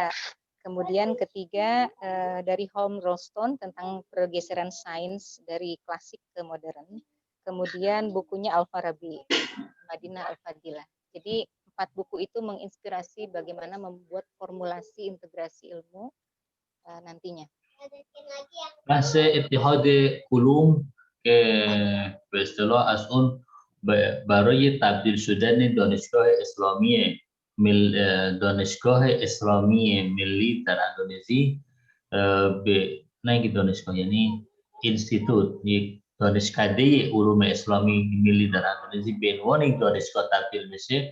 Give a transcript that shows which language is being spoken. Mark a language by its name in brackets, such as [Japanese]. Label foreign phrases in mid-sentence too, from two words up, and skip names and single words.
[Indonesian] Kemudian ketiga, dari Holm Rolston tentang pergeseran sains dari klasik ke modern. Kemudian bukunya Al-Farabi, Madinah Al-Fadilah. Jadi 4 buku itu menginspirasi bagaimana membuat formulasi integrasi ilmu nantinya. [Persian] بحث اتحاد علوم که به اصطلاح از اون برای تبدیل شدن دانشگاه اسلامی ملی در اندونزی به نه اینکه دانشگاه یعنی اینستیتوت یک دانشکده علوم اسلامی ملی در اندونزی به عنوان یک دانشگاه تبدیل میشه.